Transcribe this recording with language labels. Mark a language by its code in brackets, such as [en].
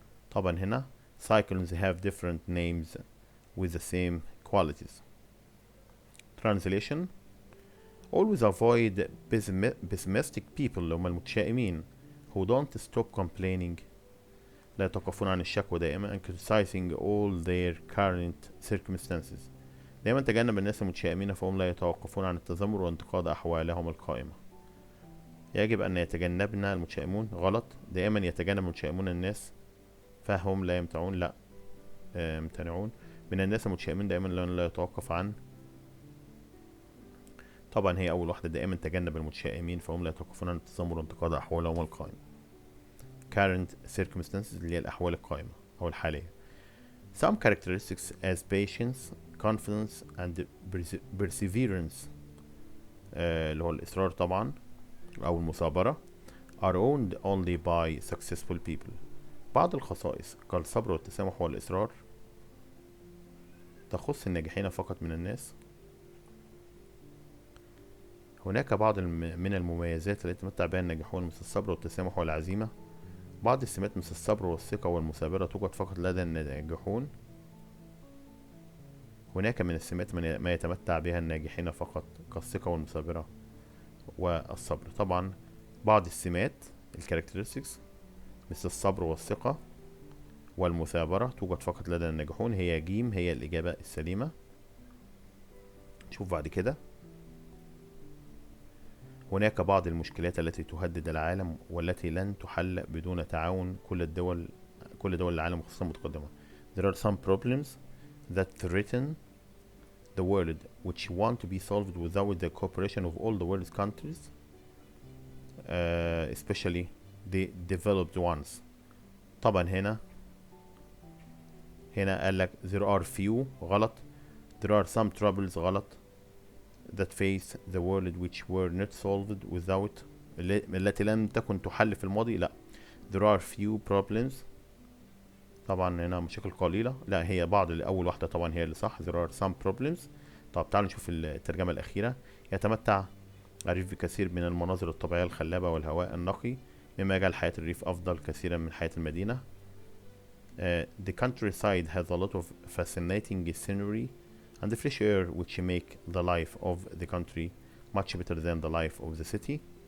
[ar] طبعا هنا [en] cyclones have different names with the same qualities. Translation. Always avoid pessimistic people [ar] اللي هم المتشائمين [en] who don't stop complaining [ar] لا يتوقفون عن الشكوى دائما [en] and criticizing all their current circumstances. [ar] دائما تجنب الناس المتشائمين فهم لا يتوقفون عن التذمر وانتقاد أحوالهم القائمة. يجب أن يتجنبنا المتشائمون غلط. دائما يتجنب المتشائمون الناس فهم لا يمتنعون، لا يمتنعون. من الناس المتشائمين دائما لا يتوقف عن، طبعا هي اول واحده، دائما تجنب المتشائمين فهم لا يتوقفون عن التذمر وانتقاد احوالهم القائمه. [en] current circumstances [ar] اللي هي الاحوال القائمه او الحاليه. [en] some characteristics as patience, confidence and perseverance [ar] اللي هو الاصرار طبعا او المثابره [en] are owned only by successful people. [ar] بعض الخصائص كالصبر والتسامح والإصرار تخص الناجحين فقط من الناس. هناك بعض من المميزات التي يتمتع بها الناجحون مثل الصبر والتسامح والعزيمة. بعض السمات مثل الصبر والثقة والمثابرة توجد فقط لدى الناجحون. هناك من السمات ما يتمتع بها الناجحين فقط كالثقة والمثابرة والصبر. طبعا بعض السمات الكاركترستكس مثل الصبر والثقة والمثابرة توجد فقط لدى الناجحون، هي جيم هي الإجابة السليمة. نشوف بعد كده. هناك بعض المشكلات التي تهدد العالم والتي لن تحل بدون تعاون كل دول العالم خصوصا المتقدمة. [en] There are some problems that threaten the world which want to be solved without the cooperation of all the world's countries, especially the developed ones. [ar] طبعا هنا قال لك [en] there are few [ar] غلط. [en] there are some troubles غلط that face the world which were not solved without [ar] التي لم تكن تحل في الماضي. لا [en] there are few problems [ar] طبعا هنا مشاكل قليلة. لا هي بعض أول واحدة طبعا هي اللي صح. [en] there are some problems. [ar] طب تعالوا نشوف الترجمة الأخيرة. يتمتع الريف بكثير من المناظر الطبيعية الخلابة والهواء النقي مما يجعل حياة الريف أفضل كثيرا من حياة المدينة. [en] The countryside has a lot of fascinating scenery and the fresh air which make the life of the country much better than the life of the city.